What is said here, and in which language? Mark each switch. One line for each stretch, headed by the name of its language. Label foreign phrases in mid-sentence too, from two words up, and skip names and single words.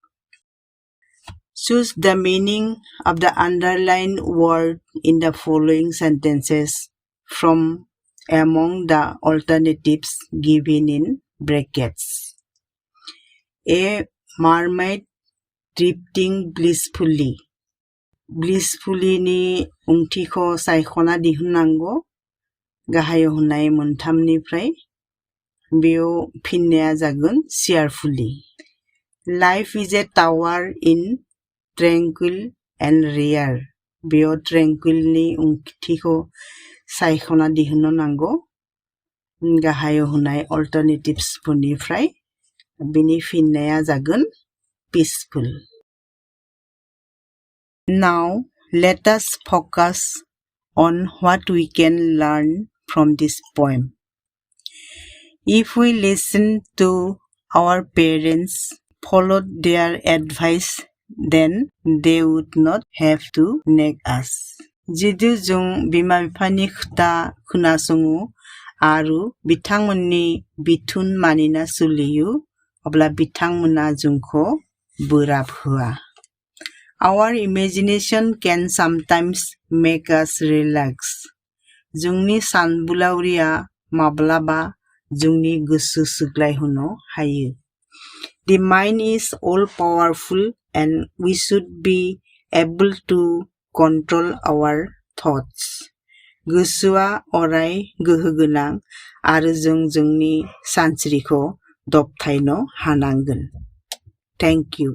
English: Choose the meaning of the underlined word in the following sentences from among the alternatives given in brackets. A mermaid drifting blissfully.
Bodo: Blissfully ni ओंथिखौ सायख'ना दिहुननांगौ गाहायाव होनाय मोनथामनिफ्राय बेयाव फिननाया जागोन cheerfully.
English: Life is a tower in tranquil and rare.
Bodo: बेयाव tranquil नि ओंथिखौ सायख'ना दिहुननो नांगौ गाहायाव होनाय alternatives फोरनिफ्राय बिनि फिननाया जागोन peaceful.
English: Now let us focus on what we can learn from this poem. If we listen to our parents, followed their advice, then they would not have to nag us.
Bodo: जुदि जों बिमा बिफानि खोथा खोनासङो आरो बिथांमोननि बिथोन मानिना सोलियो अब्ला बिथांमोना जोंखौ बोराब होआ.
English: Our imagination can sometimes make us relax.
Bodo: जोंनि सानबोलावरिया माब्लाबा जोंनि गोसो सुग्लायहोनो हायो.
English: The mind is all powerful and we should be able to control our thoughts.
Bodo: गोसोआ अराय गोहो गोनां आरो जों जोंनि सानस्रिखौ दबथायनो हानांगोन.
English: Thank you.